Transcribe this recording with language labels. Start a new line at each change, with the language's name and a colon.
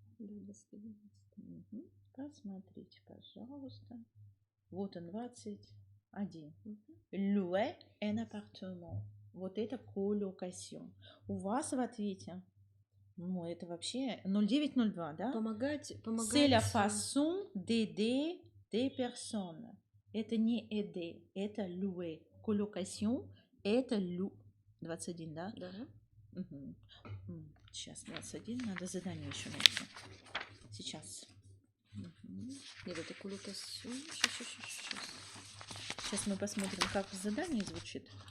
Russian: Да, 21. Угу. Посмотрите, пожалуйста. Вот он, 21. Louer un appartement. Вот это colocation. У вас в ответе, ну, это вообще 0902, да? Помогать.
French: C'est la façon d'aider des personnes.
Russian: Это не aider, это louer. Colocation, это louer. 21, да? Да. Угу. Сейчас 21, надо задание еще найти. Сейчас. Угу. Нет, это colocation. Сейчас. Сейчас мы посмотрим, как в задании звучит.